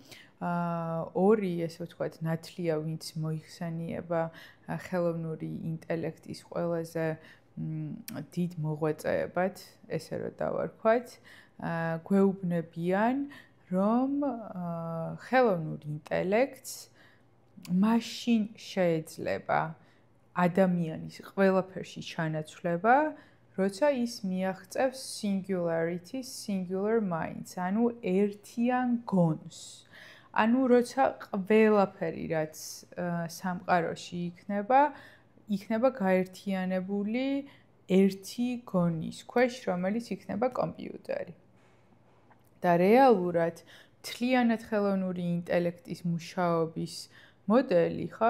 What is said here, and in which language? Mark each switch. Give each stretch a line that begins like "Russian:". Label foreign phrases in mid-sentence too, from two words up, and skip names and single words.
Georgian: ორი, ესე ვთქვათ, ნათლია, ვინც მოიხსენიება ხელოვნური ინტელექტის ყველაზე დიდ მოღვაწეებად, ესე რომ დავარქვათ, გვეუბნებიან, რომ ხელოვნურ ინტელექტს მაშინ შეეძლება ადამიანის ყველაფერში ჩანაცვლება, როცა ის მიაღწევს
English: singularity, singular minds,
Georgian: ანუ ერთიან გონს. ანუ როცა ყველაფერი, რაც სამყაროში იქნება გაერთიანებული ერთი გონის ქვეშ, რომელიც იქნება კომპიუტერი. და რეალურად მთლიანად ხელოვნური ინტელექტის მუშაობის მოდელი, ხო?